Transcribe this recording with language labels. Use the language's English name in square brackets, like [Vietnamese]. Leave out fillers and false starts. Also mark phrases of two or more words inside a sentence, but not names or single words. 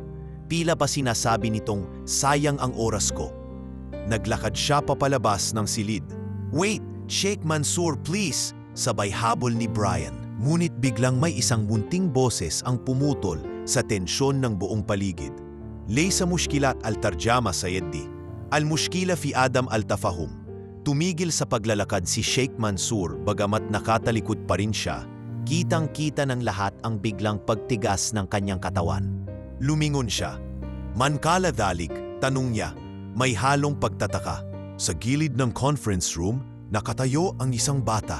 [Filipino] Tila ba sinasabi nitong, sayang ang oras ko. Naglakad siya papalabas ng silid. [English] Wait, Sheikh Mansour please, [Filipino] sabay habol ni Brian. Ngunit biglang may isang munting boses ang pumutol sa tensyon ng buong paligid. [Arabic] ليس مشكلة الترجمة سيدي. المشكلة في عدم التفاهم. [Filipino] Tumigil sa paglalakad si Sheikh Mansour bagamat nakatalikod pa rin siya. Kitang-kita ng lahat ang biglang pagtigas ng kanyang katawan. Lumingon siya. [Arabic] من قال ذلك, [Filipino] tanong niya, may halong pagtataka. Sa gilid ng conference room, nakatayo ang isang bata.